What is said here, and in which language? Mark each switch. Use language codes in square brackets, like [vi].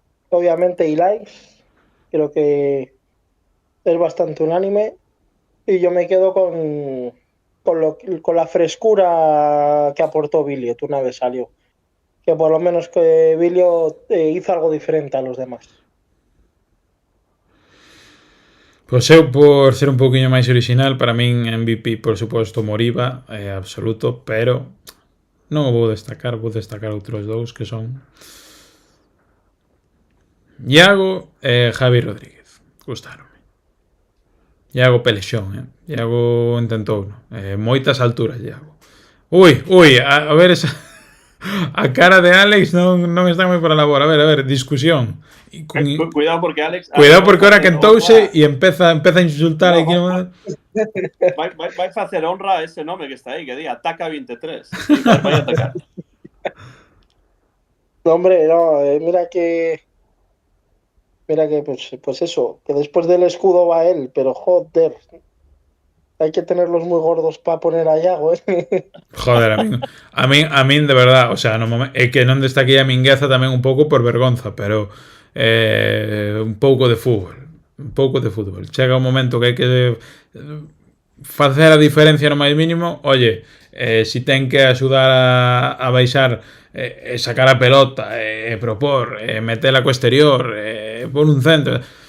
[es] Obviamente Ilais, creo que es bastante unánime, y yo me quedo con la frescura que aportó Billiot una vez salió, que por lo menos que Billiot hizo algo diferente a los demás. [gl] Pois eu, por ser un pouquiño máis original, para min MVP, por suposto, Moriba, absoluto, pero non o vou destacar outros dous que son Iago e Javi Rodríguez. Gustaronme. Iago pelexón, Iago intentou, moitas alturas, Iago. Ui, a ver esa... A cara de Alex non está moi por a labor. A ver, discusión. Cuidado porque Alex... Cuidado porque ahora quentouse e empeza a insultar aquí. Vai facer honra a ese nome que está aí, que di Ataca 23. Vai atacar. [es] No, hombre, no, mira que pues eso, que después del escudo va él, pero joder, hay que tenerlos muy gordos para poner a Iago, [gl] Joder, a min de verdad, o sea, é que non destaquei a Mingueza tamén un pouco por vergonza, pero un pouco de fútbol. Chega un momento que hai que facer a diferencia no máis mínimo. Oye, si ten que axudar a baixar, sacar a pelota, propor, metela co exterior, por un centro,